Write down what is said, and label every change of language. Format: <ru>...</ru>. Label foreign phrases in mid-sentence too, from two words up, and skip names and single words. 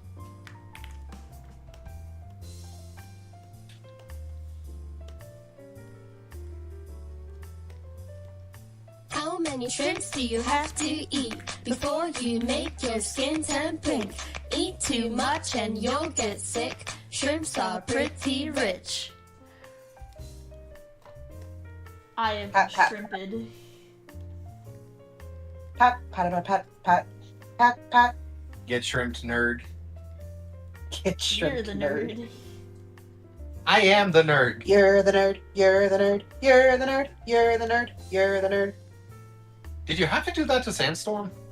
<en>How many shrimps do you have to eat before you make your skin turn pink? Eat too much and you'll get sick. Shrimps are pretty rich. I am Pat, pat. shrimped. Pat, pat, pat, pat, pat, pat. Get shrimped, nerd. Get You're shrimped, the nerd. I am the nerd. You're the nerd. You're the nerd. You're the nerd. You're the nerd. You're the nerd. Did you have to do that to Sandstorm?</en>